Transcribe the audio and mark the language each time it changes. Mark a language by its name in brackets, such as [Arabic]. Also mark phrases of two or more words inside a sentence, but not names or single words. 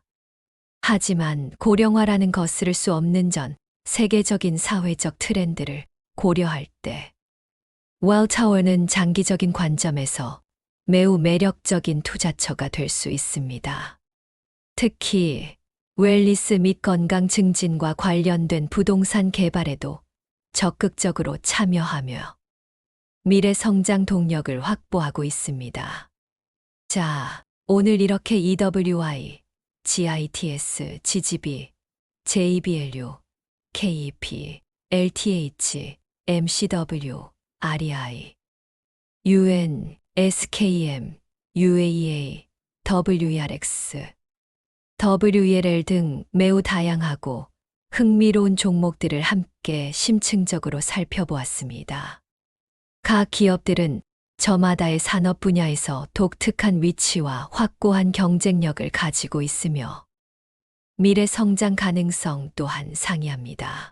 [Korean] 하지만 고령화라는 거스를 수 없는 전 세계적인 사회적 트렌드를 고려할 때 웰타워는 장기적인 관점에서 매우 매력적인 투자처가 될 수 있습니다. 특히 웰니스 및 건강 증진과 관련된 부동산 개발에도 적극적으로 참여하며 미래 성장 동력을 확보하고 있습니다. 자, 오늘 이렇게 EWI, GITS, GGB, JBLU, KEP, LTH, MCW, REI, UN, SKM, UAEA, WERX, WELL 등 매우 다양하고 흥미로운 종목들을 함께 심층적으로 살펴보았습니다. 각 기업들은 저마다의 산업 분야에서 독특한 위치와 확고한 경쟁력을 가지고 있으며 미래 성장 가능성 또한 상이합니다.